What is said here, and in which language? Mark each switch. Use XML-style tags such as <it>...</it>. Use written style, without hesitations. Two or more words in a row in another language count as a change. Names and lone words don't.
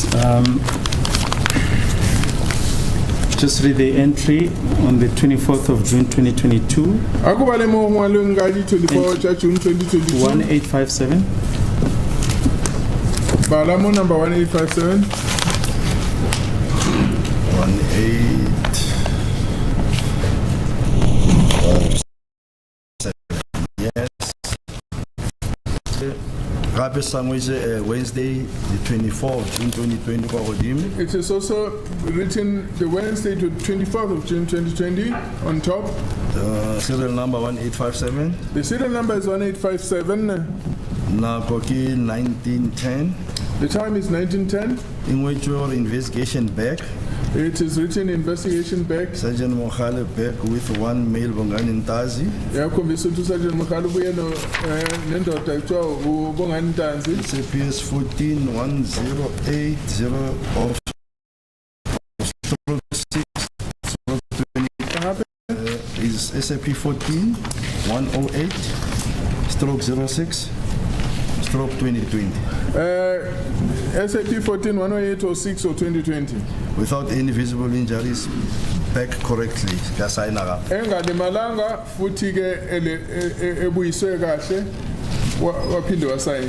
<en>Just read the entry on the 24th of June 2022,</en> <nso>Akuba le mo ngwaleng ka di 24 tša June 2022. 1857. Bala mo number 1857.</nso> <en>18. Yes.</en> <nso>Gape sangwe se</nso> <en>Wednesday, the 24th of June 2020</en> <nso>kwa godimo.</nso> <en>It is also written the Wednesday to 24th of June 2020 on top. Serial number 1857. The serial number is 1857.</en> <nso>Nako ke 1910.</nso> <en>The time is 1910. In which your investigation back. It is written investigation back. Sergeant Mohale back with one male Bongani Ntazi.</en> <zu>Yakhombisa ukuthi uSergeant Mkhalo ubuye nendoda ekuthiwa uBongani Ntanzi.</zu> <en>CPS 14108 of stroke 6 is SAP 14108 stroke 06 stroke 2020. SAP 14108 or 6 or 2020. Without any visible injuries, back correctly.</en> <zu>Engalimalanga futhi ke ebuyiswe kahle waphinde wasign.</zu>